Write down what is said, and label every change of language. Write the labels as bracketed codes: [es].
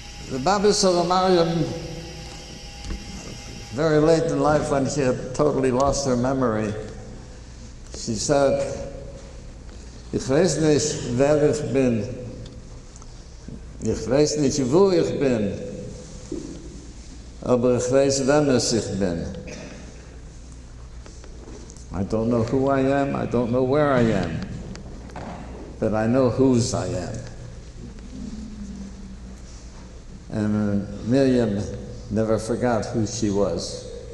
[en] The Baba Sarah Miriam, very late in life when she had totally lost her memory, she said, [de] Ich weiß nicht, wer ich bin. Ich weiß nicht, wo ich bin. Aber ich weiß, wem ich bin. [en] I don't know who I am, I don't know where I am, but I know whose I am. And Miriam never forgot who she was.